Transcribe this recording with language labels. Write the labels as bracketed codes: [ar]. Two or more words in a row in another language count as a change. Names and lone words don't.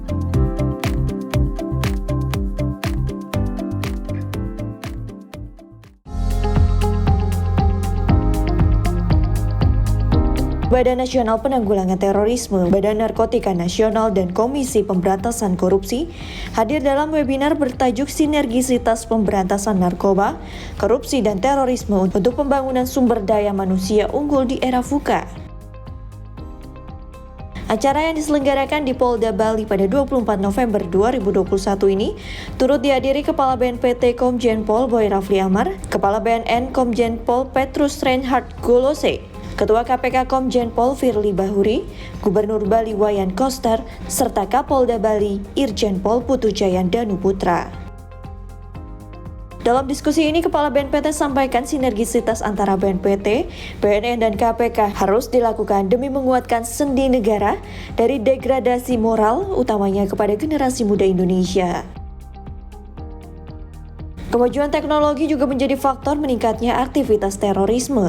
[id] Badan Nasional Penanggulangan Terorisme, Badan Narkotika Nasional, dan Komisi Pemberantasan Korupsi hadir dalam webinar bertajuk Sinergisitas Pemberantasan Narkoba, Korupsi dan Terorisme untuk Pembangunan Sumber Daya Manusia Unggul di Era VUCA. Acara yang diselenggarakan di Polda Bali pada 24 November 2021 ini turut dihadiri Kepala BNPT Komjen Pol Boy Rafli Amar, Kepala BNN Komjen Pol Petrus Reinhard Golose, Ketua KPK Komjen Pol Firly Bahuri, Gubernur Bali Wayan Koster, serta Kapolda Bali Irjen Pol Putu Jayan Danu Putra. Dalam diskusi ini, Kepala BNPT sampaikan sinergisitas antara BNPT, BNN, dan KPK harus dilakukan demi menguatkan sendi negara dari degradasi moral, utamanya kepada generasi muda Indonesia. Kemajuan teknologi juga menjadi faktor meningkatnya aktivitas terorisme.